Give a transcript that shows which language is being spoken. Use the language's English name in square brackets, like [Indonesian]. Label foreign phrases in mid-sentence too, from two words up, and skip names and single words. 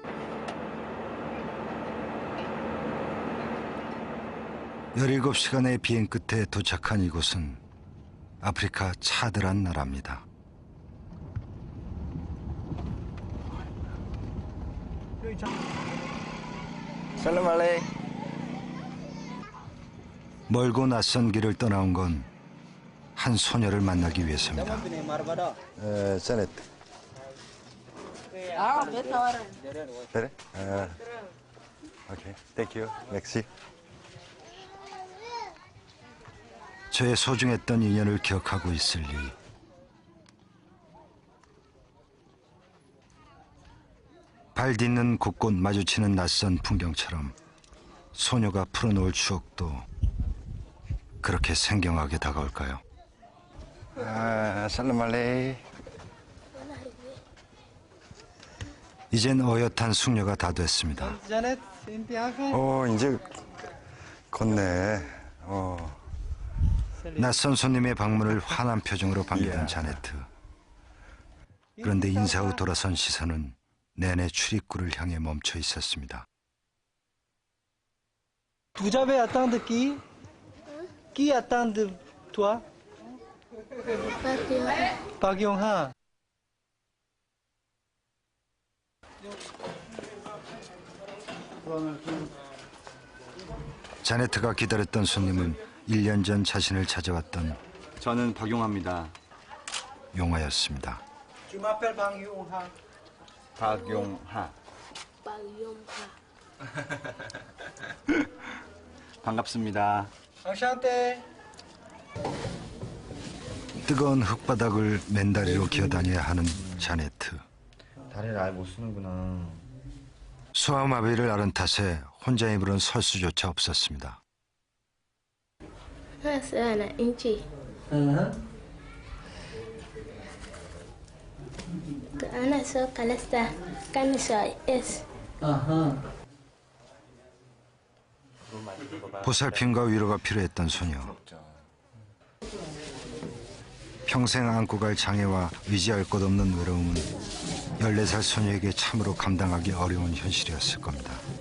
[Korean] 열일곱 시간의 비행 끝에 도착한 이곳은 아프리카 차드란 나라입니다. [Arabic] سلام عليكم. [Korean] 멀고 낯선 길을 떠나온 건 한 소녀를 만나기 위해서입니다. [English] Janet. Better? Okay. Thank you. [French] Merci. [Korean] 저의 소중했던 인연을 기억하고 있을 리. 발 딛는 곳곳 마주치는 낯선 풍경처럼 소녀가 풀어놓을 추억도 그렇게 생경하게 다가올까요? [Arabic] سلام عليكم. [Korean] 이젠 어엿한 숙녀가 다 됐습니다. 이제 걷네. 낯선 손님의 방문을 환한 표정으로 반기던 자네트. 그런데 인사 후 돌아선 시선은 내내 출입구를 향해 멈춰 있었습니다. [French] Vous avez attendu qui? Qui attend de toi? Park Yong-ha. [Korean] 자네트가 기다렸던 손님은 1년 전 자신을 찾아왔던 저는 박용화입니다. 용화였습니다. [French] Je m'appelle Park Yong-ha. [Korean] 박용화. 반갑습니다. [French] Enchanté. [Korean] 뜨거운 흙바닥을 맨다리로 기어다녀야 하는 자네트. 다리를 아예 못 쓰는구나. 소아마비를 앓은 탓에 혼자 힘으로는 설 수조차 없었습니다. Sana inci. Ana so kalasta kami so es. 보살핌과 위로가 필요했던 소녀. 평생 안고 갈 장애와 의지할 곳 없는 외로움은 14살 소녀에게 참으로 감당하기 어려운 현실이었을 겁니다.